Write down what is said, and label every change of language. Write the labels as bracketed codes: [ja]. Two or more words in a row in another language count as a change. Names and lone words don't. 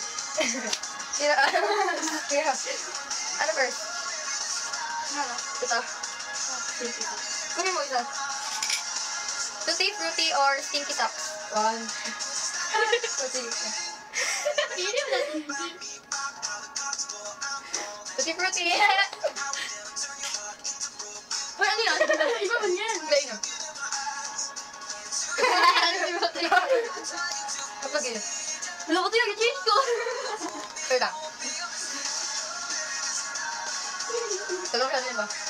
[tl] Ano first? Ito. Kunin mo isa. Tutti Frutti or Stinky Socks? 1. Tutti. Tutti Frutti. Uy, ano yan? Iba man yan. Play na. Tutti Frutti. Kapag yun. Wala ko ito yung change ko. Ito lang. Tulong ka din ba?